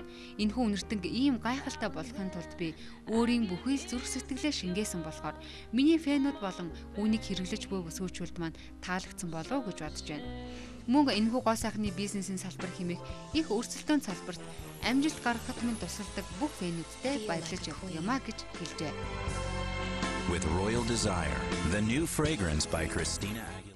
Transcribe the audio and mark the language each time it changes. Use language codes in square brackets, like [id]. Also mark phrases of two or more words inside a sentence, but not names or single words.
[mn] Энэхүү үнэртэн ийм гайхалтай болохын тулд би өөрийн бүхий л зүрх сэтгэлээ шингээсэн болохоор миний фэнүүд болон үүнийг хэрэглэж буй бүсгүйчүүд маань таалагдсан болов уу гэж бодож байна. Мөн энэхүү гоо сайхны бизнесийн салбар хэмээх их өрсөлдөөн салбарт амжилт гаргахад минь тусалдаг бүх фэнүүдтэй баярлаж явах юмаа гэж хэлжээ. [en] With Royal Desire, the new fragrance by Christina Aguilera.